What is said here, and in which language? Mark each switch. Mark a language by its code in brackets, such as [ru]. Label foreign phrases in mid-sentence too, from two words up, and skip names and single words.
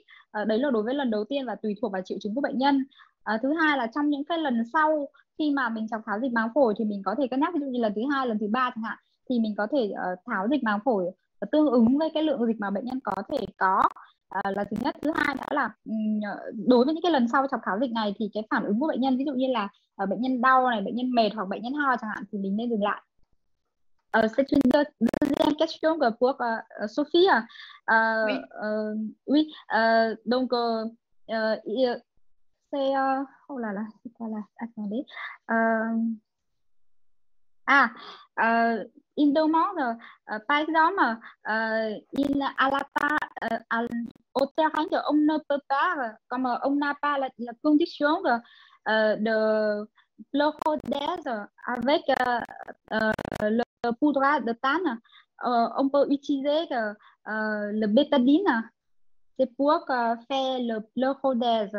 [vi] Đấy là đối với lần đầu tiên và tùy thuộc vào triệu chứng của bệnh nhân. Thứ hai là trong những cái lần sau khi mà mình chọc tháo dịch màng phổi thì mình có thể cân nhắc, ví dụ như lần thứ 2, lần thứ 3 chẳng hạn, thì mình có thể tháo dịch màng phổi tương ứng với cái lượng dịch mà bệnh nhân có thể có là thứ nhất. Thứ hai nữa là đối với những cái lần sau chọc tháo dịch này thì cái phản ứng của bệnh nhân, ví dụ như là bệnh nhân đau này, bệnh nhân mệt hoặc bệnh nhân ho chẳng hạn, thì mình nên dừng lại. [fr] C'est une deuxième question pour Sophie. Oui. Donc c'est oh là là, c'est quoi là? Attendez. Il demande, par exemple, au terrain on ne peut pas, comme on n'a pas la condition de pleurodèse avec le poudre de tane, on peut utiliser le bétadine, c'est pour faire le pleurodèse.